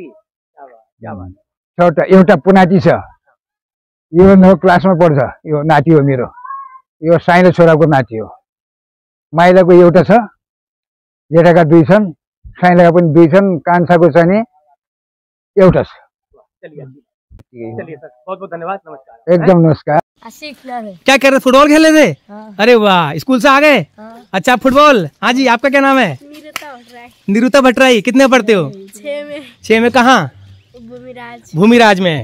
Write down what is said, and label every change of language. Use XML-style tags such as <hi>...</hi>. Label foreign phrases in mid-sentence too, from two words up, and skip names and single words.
<ne>6वटा, एउटा पुनाति छ, यो 9 क्लासमा पढ्छ, यो नाति हो मेरो। यो साइनो छोराको नाति हो। माइलाको एउटा छ, जेठाका 2 छन्, साइलाका पनि 2 छन्, कान्छाको चाहिँ एउटा छ।</ne> <hi>चलिए सर, बहुत बहुत धन्यवाद, नमस्कार। एकदम नमस्कार। क्या कर रहे, फुटबॉल खेल रहे थे? अरे वाह, स्कूल से आ गए? अच्छा फुटबॉल। हाँ जी, आपका क्या नाम है? निरुता भट्टराई। कितने पढ़ते हो? 6 में। कहाँ? भूमिराज में।</hi>